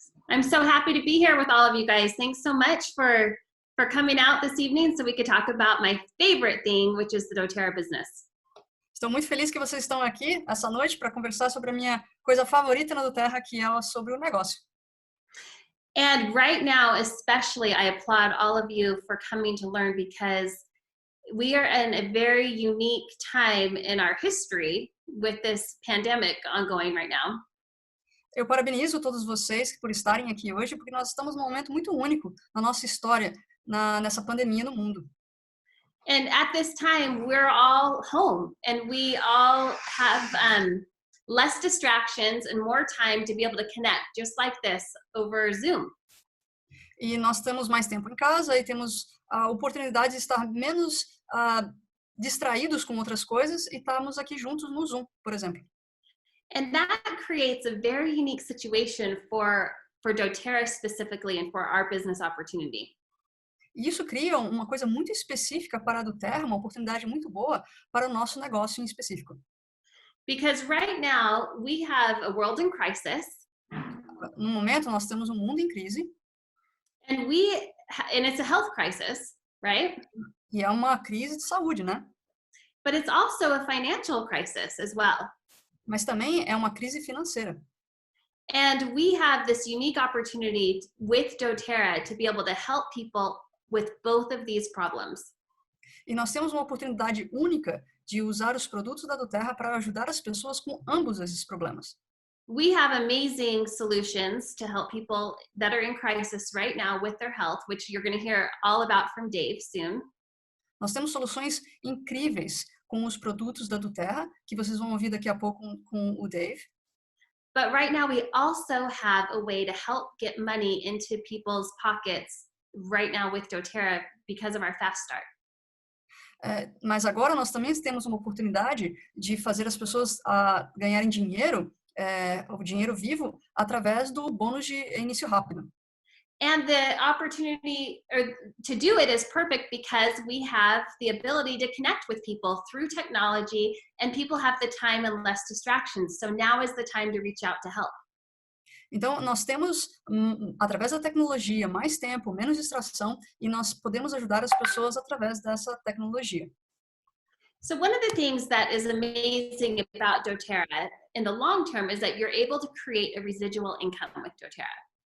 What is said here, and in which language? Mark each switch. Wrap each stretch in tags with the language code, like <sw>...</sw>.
<en>I'm so happy to be here with all of you guys. Thanks so much for coming out this evening so we could talk about my favorite thing, which is the doTERRA business.</en> <pt>Estou muito feliz que vocês estão aqui essa noite para conversar sobre a minha coisa favorita na doTERRA, que é sobre o negócio.</pt> <en>And right now, especially, I applaud all of you for coming to learn because we are in a very unique time in our history with this pandemic ongoing right now.</en> <pt>Eu parabenizo todos vocês por estarem aqui hoje, porque nós estamos num momento muito único na nossa história, nessa pandemia no mundo.</pt> <en>And at this time, we're all home and we all have less distractions and more time to be able to connect, just like this, over Zoom.</en> <pt>E nós temos mais tempo em casa e temos a oportunidade de estar menos distraídos com outras coisas e estarmos aqui juntos no Zoom, por exemplo.</pt> <en>And that creates a very unique situation for doTERRA specifically and for our business opportunity.</en> <pt>E isso cria uma coisa muito específica para a doTERRA, uma oportunidade muito boa para o nosso negócio em específico.</pt> <en>Because right now we have a world in crisis.</en> <pt>No momento nós temos um mundo em crise.</pt> <en>And it's a health crisis, right?</en> <pt>E é uma crise de saúde, né?</pt> <en>But it's also a financial crisis as well.</en> <pt>Mas também é uma crise financeira.</pt> <en>And we have this unique opportunity with doTERRA to be able to help people with both of these problems.</en> <pt>E nós temos uma oportunidade única de usar os produtos da doTERRA para ajudar as pessoas com ambos esses problemas.</pt> <en>We have amazing solutions to help people that are in crisis right now with their health, which you're going to hear all about from Dave soon.</en> <pt>Nós temos soluções incríveis com os produtos da doTERRA, que vocês vão ouvir daqui a pouco com o Dave.</pt> <en>But right now we also have a way to help get money into people's pockets right now with doTERRA because of our fast start.</en> <pt>Mas agora nós também temos uma oportunidade de fazer as pessoas ganharem dinheiro, o dinheiro vivo, através do bônus de início rápido.</pt> <en>And the opportunity to do it is perfect because we have the ability to connect with people through technology and people have the time and less distractions. So now is the time to reach out to help.</en> <pt>Então, nós temos, através da tecnologia, mais tempo, menos distração, e nós podemos ajudar as pessoas através dessa tecnologia.</pt> <en>So one of the things that is amazing about doTERRA in the long term is that you're able to create a residual income with doTERRA.</en>